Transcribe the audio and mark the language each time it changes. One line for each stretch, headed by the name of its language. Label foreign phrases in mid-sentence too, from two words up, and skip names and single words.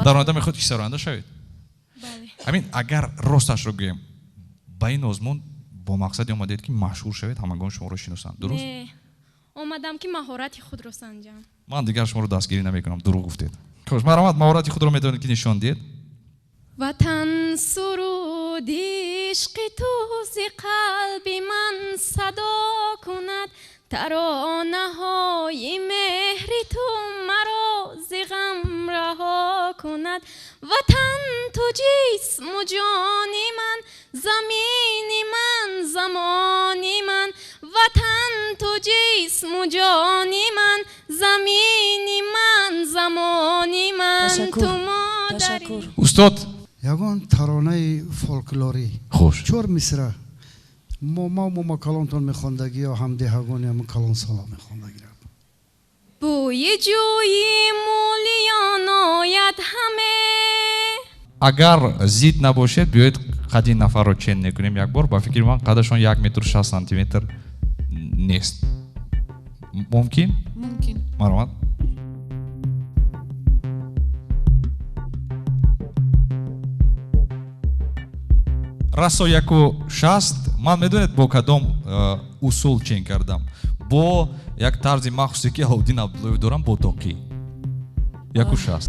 Tajik: дар оянда мехоҳед ки сароянда шавед? ҳамин агар росташро гӯем, ба ин озмун бо мақсади омадед ки машҳур шавед, ҳамагон шуморо шиносанд, дуруст? Не, омадам ки маҳорати худро санҷам. ман дигар шуморо дастгирӣ намекунам, дурӯғ гуфтед. хош, марҳамат, маҳорати худро метавонед ки нишон диҳед? ватан суруд
Persian: شد عشق تو ز قلب من صدا کند ترانه های مهر تو مرا ز غم رها کند وطن تو جسم و جان من زمین من زمان من وطن تو جسم و جان من زمین من زمان من تو مادری استاد
Tajik: ягон таронаи фолклорӣ чор мисра мома калонтон мехондагӣ ё ҳамдиҳагони ҳамн калон сала мехондагӣ бӯи ҷӯи мулиён ояд ҳаме агар зид набошед биёед қади нафарро чен мекунем як бор ба фикри ман қадашон 1 метр 60 сантиметр нест мумкин марҳамат расо 160 ман медонед бо кадом усул чен кардам бо як тарзи махсусе ки Алавдин Абдуллоев дорам бо доқӣ 160